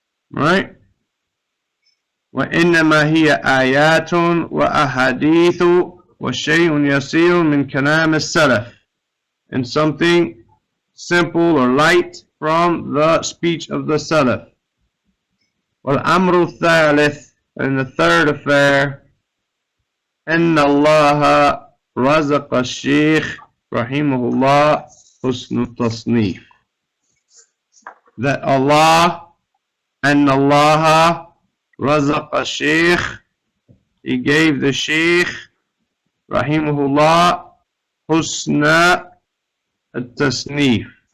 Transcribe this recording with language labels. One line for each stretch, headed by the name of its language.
English: Right?
Arabic: وإنما هي آيات وأحاديث وشيء يسير من كلام السلف,
English: and something simple or light from the speech of the Salaf.
Arabic: والأمر الثالث,
English: and the third affair,
Arabic: أن الله رزق الشيخ رحمه الله حسن التصنيف.
English: That Allah,
Arabic: أن الله رزق الشيخ,
English: He gave the Shaykh rahimahullah husna at-tasnif.